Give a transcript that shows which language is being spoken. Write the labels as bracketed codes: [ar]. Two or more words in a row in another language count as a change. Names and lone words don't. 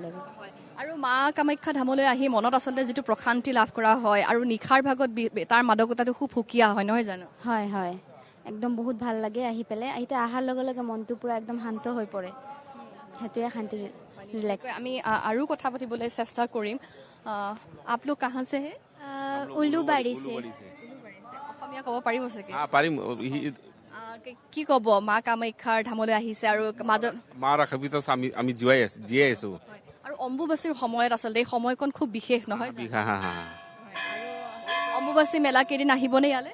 [as] আৰু মা কামাখ্যা ধামলৈ আহি মনত আচলতে যিটো প্ৰশান্তি লাভ কৰা হয় আৰু নিশাৰ ভাগত তাৰ মাদকতাটো খুব সুকীয়া হয়, নহয় জানো? হয় হয়, একদম বহুত ভাল লাগে আহি পেলাই। অহাৰ লগে লগে মনটো পূৰা একদম শান্ত হৈ পৰে, সেইটোৱে শান্তি। আমি আৰু কথা পাতিবলৈ চেষ্টা কৰিম। [hi] आप लोग कहाँ से है? উলুবাৰী से। [as] অসমীয়া ক'ব পাৰিব চাগে? পাৰিম। কি ক'ব মা কামাখ্যাৰ ধামলৈ আহিছে আৰু মাজত মাৰ আশীৰ্বাদ আমি জীয়াই আছো। আৰু অম্বুবাচীৰ সময়ত আচলতে এই সময়কণ খুব বিশেষ, নহয় জানো? অম্বুবাচী মেলা কেইদিন আহিবনে ইয়ালৈ?